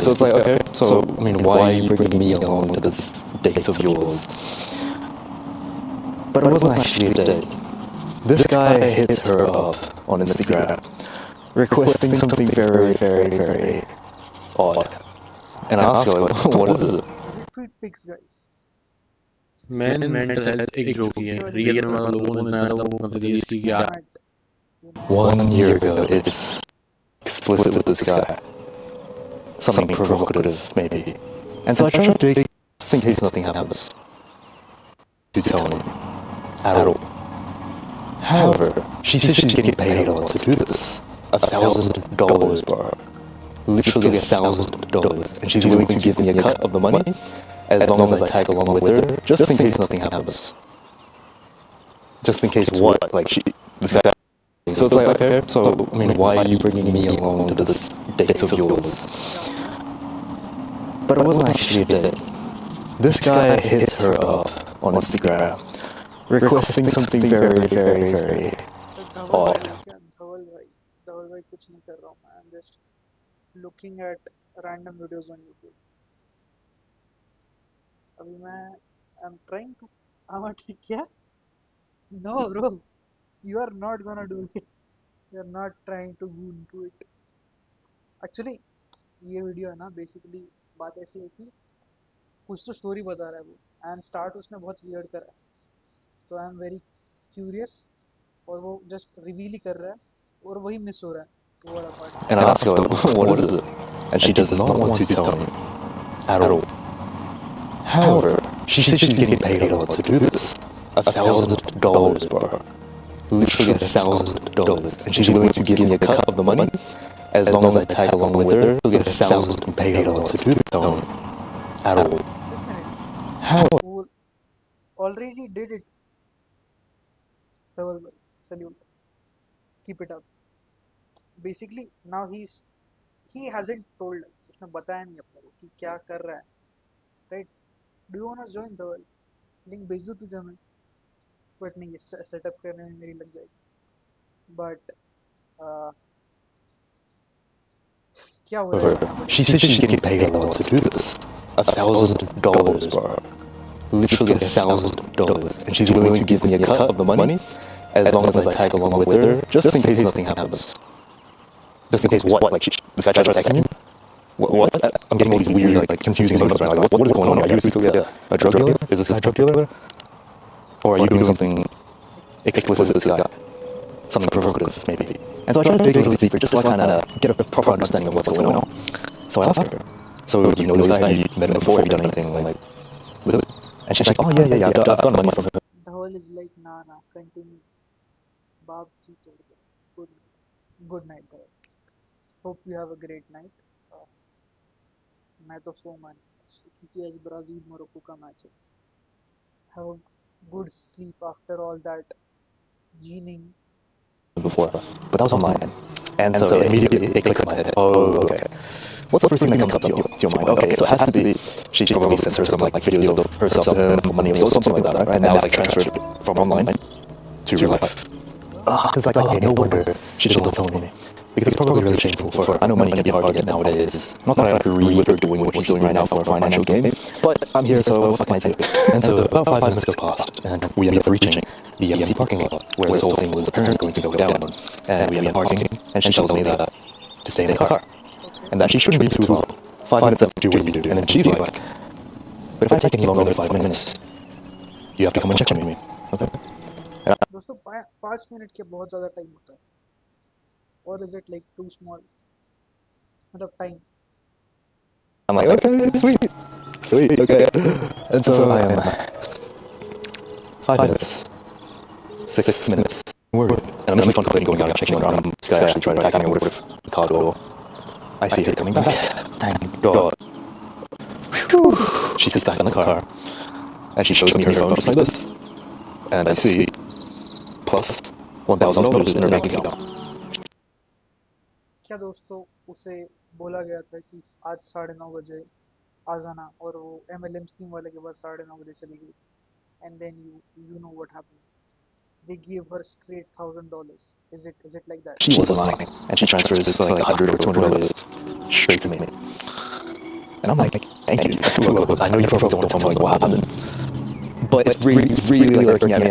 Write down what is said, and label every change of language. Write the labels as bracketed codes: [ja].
[en] So it's like, okay, so I mean, why are you bringing me along to this date of yours? But it wasn't actually a date. This guy hits her up on Instagram, requesting something very, very, very odd. And I asked her, like, what is it? Is it feet pics, guys? [hi] Man mental health एक joke ही है। Real में मतलब लोगों ने इतना ज़्यादा वो कर दिया इसकी कि यार [en] 1 year ago, it's explicit with this guy. Something provocative, maybe. And so I try to dig just in case nothing happens. To tell me at all. However, she says she's getting paid a lot to do this. $1,000, bro. Literally $1,000. And she's willing to give me a cut of the money as long as I tag along with her, just in case nothing happens. Just in case what? Like, this guy. So it's like, okay, so, I mean, why are you bringing me along to this date of yours? But it wasn't actually a date. This guy hits her up on Instagram, requesting something very, very, very odd. [hi] धवल भाई कुछ नहीं कर रहा हूँ मैं। [en] I'm just looking at random videos on YouTube. [hi] अभी मैं [en] I'm trying to [hi] हाँ ठीक क्या? [en] No bro, you are not gonna do it. You are not trying to go into it. [hi] Actually ये वीडियो है ना, बेसिकली बात ऐसी है कि कुछ तो स्टोरी बता रहा है वो, एंड स्टार्ट उसने बहुत वियर्ड करा है। तो [en] I am very curious, [hi] और वो जस्ट रिवील ही कर रहा है, और वही मिस हो रहा है वो वाला part. [en] And I ask her, what is it? And she does not want to tell me at all. However, she says she's getting paid a lot to do this. $1,000, bro. Literally $1,000. And she's willing to give me a cut of the money as long as I tag along with her. She'll get 1,000 and pay her to do the film at all. Definitely. How? Who already did it. Double salute. Keep it up. Basically, now he hasn't told us. [hi] उसने बताया नहीं अपने को कि क्या कर रहा है. [en] Right? Do you wanna join the link [hi] भेज दूँ तुझे मैं? बट नहीं, सेटअप करने में मेरी लग जाएगी. But क्या हो रहा है यहाँ पर? [en] She said she's getting paid a lot to do this. $1,000, bro. Literally $1,000. And she's willing to give me a cut of the money as long as I tag along with her, just in case nothing happens. Just in case what? Like, this guy tries to attack me? What's that? I'm getting all these weird, like, confusing signals right now. Like, what is going on? Are you secretly a drug dealer? Is this guy a drug dealer? Or are you doing something explicit with this guy? Something provocative, maybe. And so I tried to dig a little deeper, just to kind of get a proper understanding of what's going on. So I asked her, so do you know this guy? Have you met him before? Have you done anything, like, with him? And she's like, oh, yeah, I've gotten money from him. The whole is like, nah, continue. [hi] Baap ji tod do. [en] Good night, bro. Hope you have a great night. [hi] मैं तो सो मान क्योंकि आज Brazil Morocco का match है. [en] Have a good sleep after all that gening. Before, but that was online. And so immediately it clicked in my head. Oh, okay. What's the first thing that comes up to your mind? Okay, so it has to be she's probably sent her some like videos of herself to him for money or something like that, right? And now it's like transferred from online to real life. Because like, okay, no wonder she doesn't tell me. Because it's probably really shameful for her. I know money can be hard to get nowadays. Not that I agree with her doing what she's doing right now for a financial gain, but I'm here, so what can I do? And so about 5 minutes go past, and we end up reaching the empty parking lot where this whole thing was apparently going to go down. And we end up parking, and she tells me that to stay in the car, and that she shouldn't be too long. 5 minutes up, do what you do. And then she's like, but if I take any longer than 5 minutes, you have to come and check on me. Okay? [hi] दोस्तों 5 minute के बहुत ज़्यादा time होता है. [en] Or is it like too small? मतलब time. I'm like, okay, sweet, okay. And so I am 5 minutes, 6 minutes, word. And I'm just contemplating going out and checking around. This guy actually tried to attack me or whatever. The car door. I see her coming back. Thank God. Whew. She sits back in the car, and she shows me her phone just like this. And I see plus $1,000 in her bank account. [hi] क्या दोस्तों उसे बोला गया था कि आज 9:30 बजे आ जाना और वो MLM स्कीम वाले के पास 9:30 बजे चली गई. [en] And then you know what happened. They gave her straight $1,000. Is it like that? She wasn't lying, and she transfers like $100 or $200 straight to me. And I'm like, thank you. Look, I know you probably don't want to tell me what happened, but it's really like irking at me.